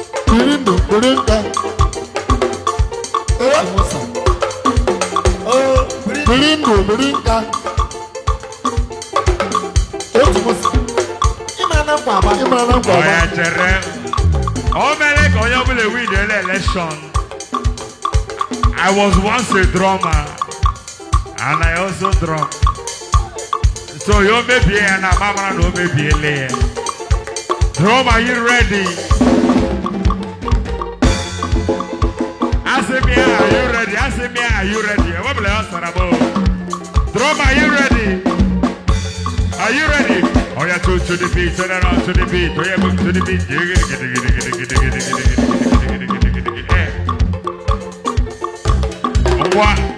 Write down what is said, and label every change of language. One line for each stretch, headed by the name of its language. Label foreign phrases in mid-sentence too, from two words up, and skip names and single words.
Igbo: Biri ndụ, biri nka. Ewa. Oh, biri Biri ndụ, biri nka. Otu m sọ. Ị mara na nkwa agba. Ị mara na nkwa agba. Oya, chere. O mere ka onye ọbụla
English: win the election. I was once a drummer, and I also drum. So, you
Igbo: mebie ya na, ma mara na o mebiele ya.
English: Drum, are you ready?
Igbo: Asị m ya,
English: are you ready?
Igbo: Asị m ya,
English: are you ready?
Igbo: Ọ bụla ya sara m.
English: Drum, are you ready? Are you ready? Oh yeah, to, to the beat, turn around to the beat. Oh yeah, move to the beat. Eh.
Igbo: Ngwa.